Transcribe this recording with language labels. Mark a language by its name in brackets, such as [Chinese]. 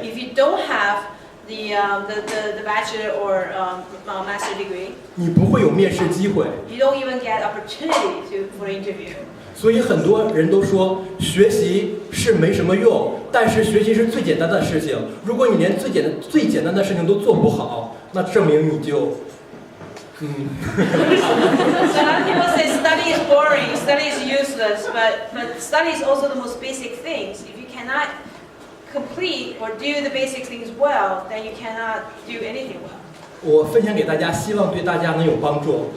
[English] if you don't have the bachelor or master degree, [Chinese] 你不会有面试机会。 [English] you don't even get opportunity for the interview. [Chinese] 所以很多人都说学习是没什么用，但是学习是最简单的事情。如果你连最简单的事情都做不好，那证明你就 [English] So a lot of people say study is boring, study is useless, but study is also the most basic things. If you cannot complete or do the basic things well, then you cannot do anything well. [Chinese] 我分享给大家，希望对大家能有帮助。